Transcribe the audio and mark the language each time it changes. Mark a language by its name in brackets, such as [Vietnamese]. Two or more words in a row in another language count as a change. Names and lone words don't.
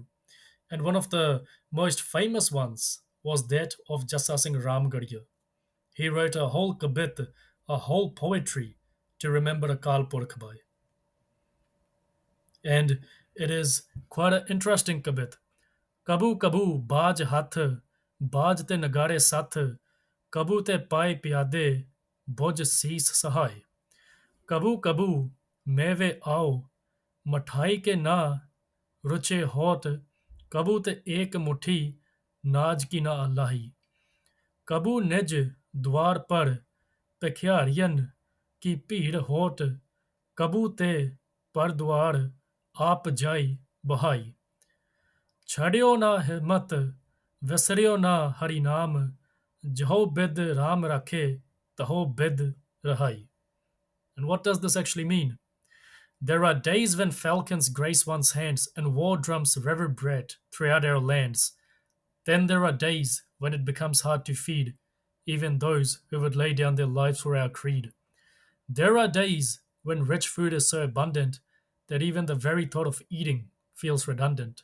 [English] And one of the most famous ones was that of Jassa Singh Ramgarhia. He wrote a whole kabith, a whole poetry to remember Akal Purkh Bhai. And it is quite an interesting kabith. [Braj] कबू कबू बाज हाथ, बाज ते नगारे साथ, कबू ते पाए प्यादे, बोज सीस सहाई. कबू कबू मेवे आओ, मठाई के ना रुचे होत, कबू ते एक मुट्ठी नाज की ना अल्लाही. कबू निज द्वार पर भिखियारियन की भीड़ होत, कबू ते पर द्वार आप जाई बहाई. छड़ियो ना हिम्मत, विसरियो ना हरि नाम, जहो बिद राम रखे, तहो बिद रहाई. [English] And what does this actually mean? There are days when falcons grace one's hands and war drums reverberate throughout our lands. Then there are days when it becomes hard to feed even those who would lay down their lives for our creed. There are days when rich food is so abundant that even the very thought of eating feels redundant.